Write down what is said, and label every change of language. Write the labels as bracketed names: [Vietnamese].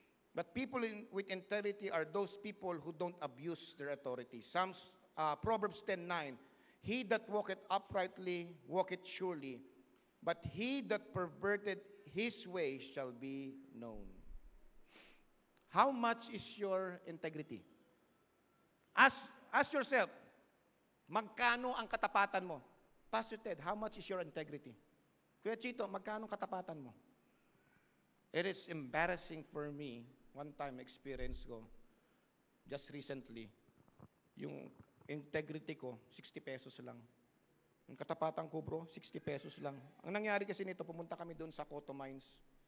[English] But people with integrity are those people who don't abuse their authority. Proverbs 10:9, he that walketh uprightly walketh surely, but he that perverted his way shall be known. How much is your integrity? Ask yourself, [Filipino] magkano ang katapatan mo? [English] Pastor Ted, how much is your integrity? [Filipino] Kuya Chito, magkano ang katapatan mo? [English] It is embarrassing for me, one time experience ko, just recently, [Filipino] yung integrity ko, 60 pesos lang. Ang katapatan ko, bro, 60 pesos lang. Ang nangyari kasi nito, pumunta kami doon sa Cotto Mines.